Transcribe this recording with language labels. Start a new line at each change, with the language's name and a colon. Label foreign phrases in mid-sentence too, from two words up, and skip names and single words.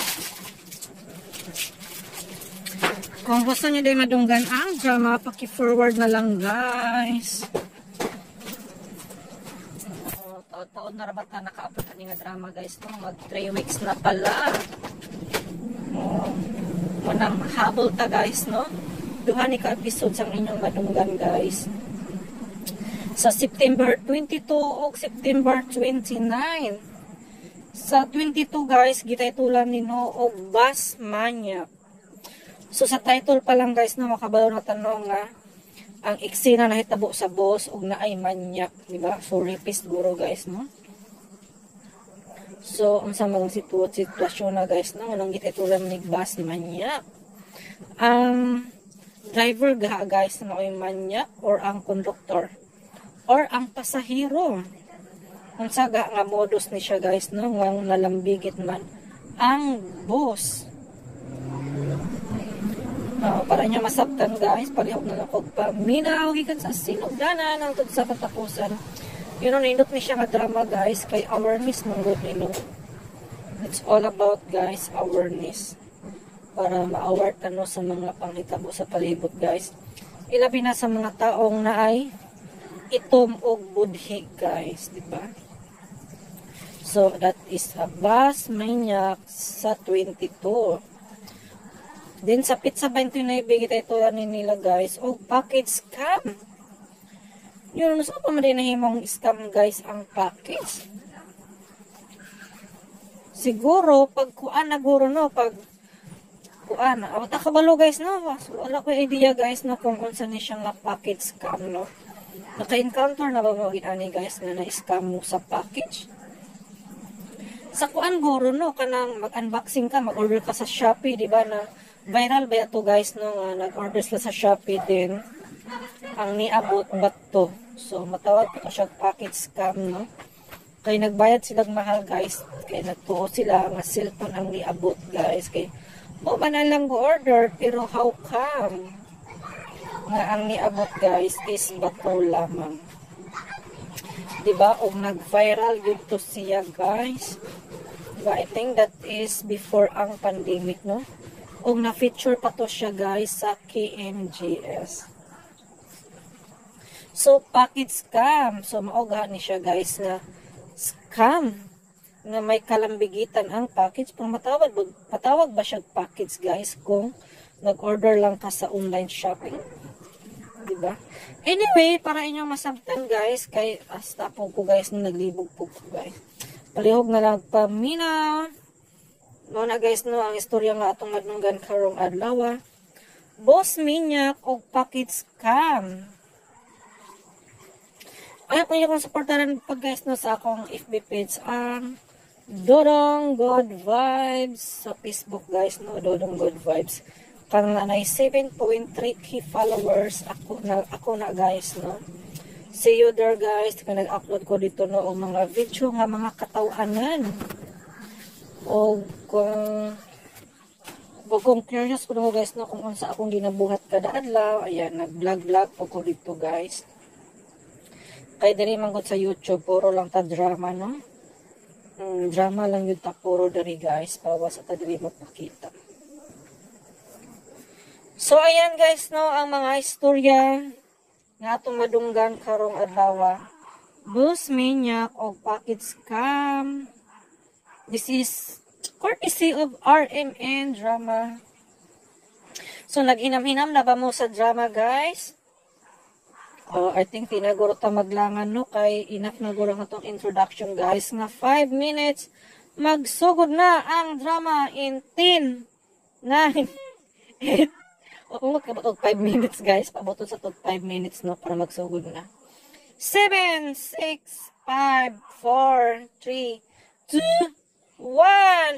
Cebuano: Kung gusto niyo din madunggan ang drama, paki-forward na lang guys. Taon na rabat na naka-upload nga drama guys. Mag 3 weeks na pala. Manang habol ta guys, no? Duha ni ka-episode sa inyong madunggan guys. Sa September 22 o September 29. Sa 22 guys, gitaytulan ni no og Bus Maniac. So sa title pa lang guys na makabalo na tanong nga ang eksena na hitabo sa boss og naay manyak, di ba? So rapist guro guys, no? So ang sa mga sitwasyon na guys, no, nang gitaytulan ni Bus Maniac. Driver ga guys na ay manyak or ang conductor or ang pasahero. Kung saga nga modus ni siya guys, no, nga nalambigit man ang boss. Para niya masabtan guys, palihog na lang og paminaw gikan sa sinugdanan ang sa katapusan.
English: You know,
Cebuano: nindot ni siya nga drama guys, kay awareness mong good nilo.
English: It's all about guys, awareness.
Cebuano: Para ma-aware tano sa mga panghitabo sa palibot guys. Ilabi na sa mga taong naay itom og budhi guys, di ba?
English: So that is a Bus Maniac
Cebuano: sa 22. Then sa Pizza 29 bigit ito ni nila guys og package scam. Yun, so pa man din nahimong scam guys ang package. Siguro pag kuan na guro no, pag kuan na ta kabalo guys no, wala ko idea guys no kung unsa ni siyang package scam no. Naka-encounter na ba mo ani guys na na-scam mo sa package? Sa kuan guro no, kanang mag-unboxing ka, mag-order ka sa Shopee, di ba na viral ba ito guys no, nag-order sila sa Shopee din. Ang niabot ba't to? So matawag ko siya package scam no. Kay nagbayad sila mahal guys, kay nagtuo sila nga cellphone ang niabot guys, kay mo man lang go order pero
English: how come
Cebuano: nga ang niabot guys is bato lamang, diba? O nag-viral yun to siya guys, diba?
English: I think that is before
Cebuano: ang pandemic no, o na-feature pa to siya guys sa KMGS. So package scam, so maoga ni siya guys na scam nga may kalambigitan ang package. Kung patawag ba siya package guys kung nag-order lang ka sa
English: online shopping,
Cebuano: diba? Anyway, para inyong masabtan guys, kay hasta po ko guys na naglibog po ko guys, palihog na lang paminaw no na guys no ang istorya nga atong madunggan karong adlaw. Bus Maniac og package scam. Ayaw ko yung supportaran pag guys no sa akong FB page ang Dodong Good Vibes sa Facebook guys no, Dodong Good Vibes. Kang nanay 7.3k followers ako na guys no.
English: See you there
Cebuano: guys, kung nag-upload ko dito no o mga video nga mga katawanan. O kung curious ko no guys no kung unsa akong ginabuhat kada adlaw, ayan nag-vlog po ko dito guys. Kay diri man gud sa YouTube puro lang ta drama no. Drama lang yun ta puro diri guys, pawas sa ta diri magpakita. So ayan guys no ang mga istorya nga atong madunggan karong adlaw. Bus Maniac og package scam.
English: This is courtesy of RMN Drama.
Cebuano: So nag-inam-inam na ba mo sa drama guys? I think tinaguro ta maglangan no, kay enough na guro nga tong introduction guys, nga 5 minutes magsugod na ang drama in 10 9 8 5 minutes guys, pabuto sa 5 minutes no para magsugod na 7 6 5, 4, 3, 2, 1.